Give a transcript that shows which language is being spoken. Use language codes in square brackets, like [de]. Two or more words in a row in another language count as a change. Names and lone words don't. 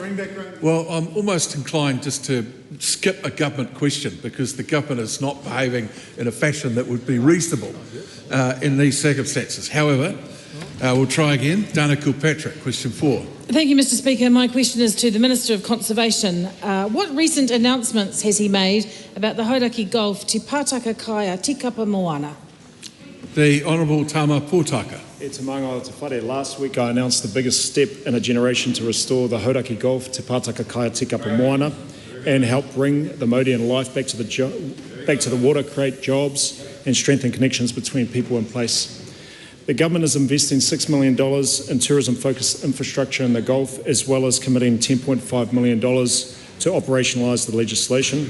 [en] Well, I'm almost inclined just to skip a government question because the government is not behaving in a fashion that would be reasonable in these circumstances. However, we'll try again. Dana Kilpatrick, question 4. Thank you, Mr. Speaker. My question is to the Minister of Conservation. What recent announcements has he made about the Hauraki Gulf Te Pātaka Kaia Tikapa Moana? The Honourable Tama Pōtaka. [mi] E te maunga o te whare. [en] Last week I announced the biggest step in a generation to restore the Hauraki Gulf Te Pātaka Kaia Tikapa Moana and help bring the Māorideen life back to the water, create jobs and strengthen connections between people and place. The government is investing $6 million in tourism-focused infrastructure in the Gulf, as well as committing $10.5 million to operationalise the legislation.